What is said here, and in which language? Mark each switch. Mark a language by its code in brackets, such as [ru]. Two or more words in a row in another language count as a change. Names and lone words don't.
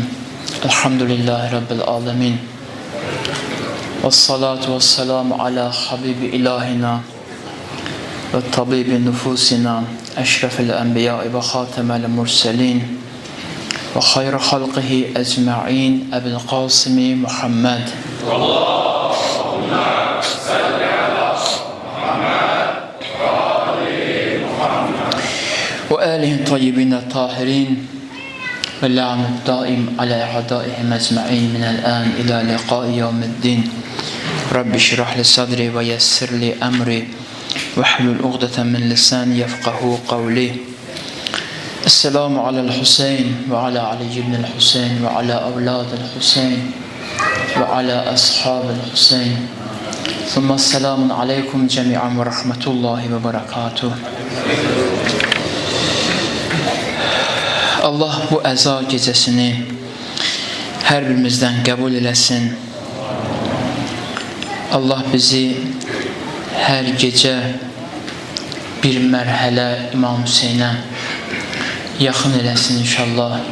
[ar] الحمد لله رب العالمين. والصلاة والسلام على حبيب إلهنا وطبيب نفوسنا أشرف الأنبياء وخاتم المرسلين وخير خلقه أجمعين أبي القاسم محمد. وآله الطيبين الطاهرين واللعن الدائم على أعدائهم أجمعين من الآن إلى لقاء يوم الدين رب اشرح لي صدري ويسر لي أمري واحلل عقدة من لساني يفقهوا قولي السلام على الحسين وعلى علي بن الحسين وعلى أولاد الحسين وعلى أصحاب الحسين ثم السلام عليكم جميعا ورحمة الله وبركاته. [az] Allah bu əza gecəsini hər birimizdən qəbul eləsin. Allah bizi hər gecə bir mərhələ İmam Hüseynə yaxın eləsin inşallah.